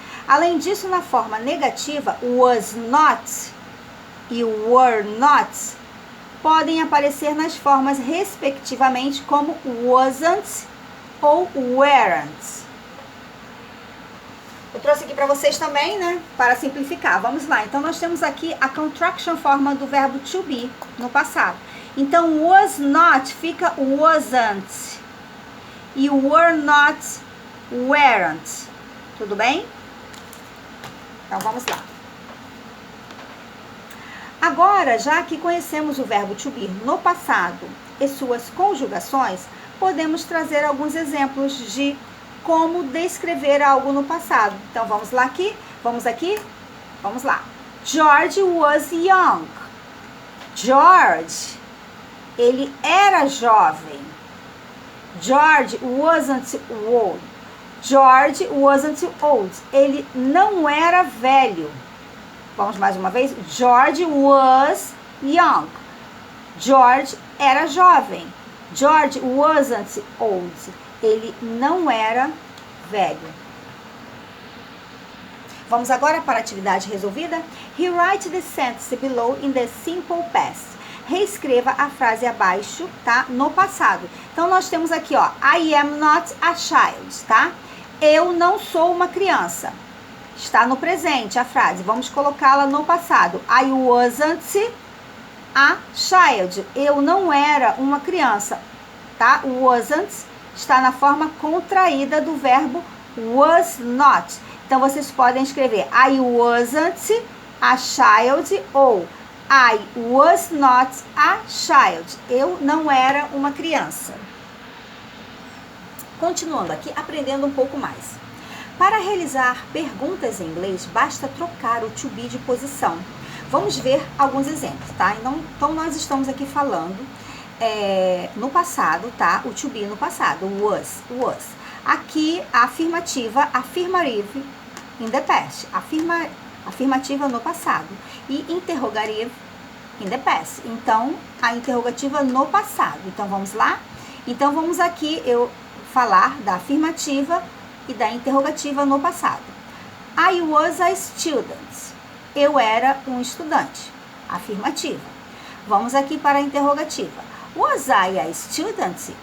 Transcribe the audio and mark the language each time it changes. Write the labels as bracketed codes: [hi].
[pt] Além disso, na forma negativa, was not e were not podem aparecer nas formas respectivamente como wasn't ou weren't. Eu trouxe aqui para vocês também, né, para simplificar. Vamos lá. Então, nós temos aqui a contraction forma do verbo to be no passado. Então, was not fica wasn't e were not, weren't. Tudo bem? Então, vamos lá. Agora, já que conhecemos o verbo to be no passado e suas conjugações, podemos trazer alguns exemplos de como descrever algo no passado. Então, vamos lá aqui? Vamos lá. [en] George was young. [pt] George, ele era jovem. [en] George wasn't old. George wasn't old. [pt] Ele não era velho. Vamos mais uma vez. [en] George was young. [pt] George era jovem. [en] George wasn't old. [pt] Ele não era velho. Vamos agora para a atividade resolvida. [en] Rewrite the sentence below in the simple past. [pt] Reescreva a frase abaixo, tá? No passado. Então, nós temos aqui, ó. [en] I am not a child, [pt] tá? Eu não sou uma criança. Está no presente a frase. Vamos colocá-la no passado. [en] I wasn't a child. [pt] Eu não era uma criança, tá? Wasn't está na forma contraída do verbo was not. Então, vocês podem escrever [en] I wasn't a child [pt] ou [en] I was not a child. [pt] Eu não era uma criança. Continuando aqui, aprendendo um pouco mais. Para realizar perguntas em inglês, basta trocar o to be de posição. Vamos ver alguns exemplos, tá? Então, nós estamos aqui falando no passado, tá? O to be no passado, was. Aqui, a afirmativa, [en] affirmative in the past. [pt] Afirmativa no passado. [en] E interrogative in the past. [pt] Então, a interrogativa no passado. Então, vamos lá? Então, vamos aqui falar da afirmativa e da interrogativa no passado. [en] I was a student. [pt] Eu era um estudante. Afirmativa. Vamos aqui para a interrogativa. [en] Was I a student?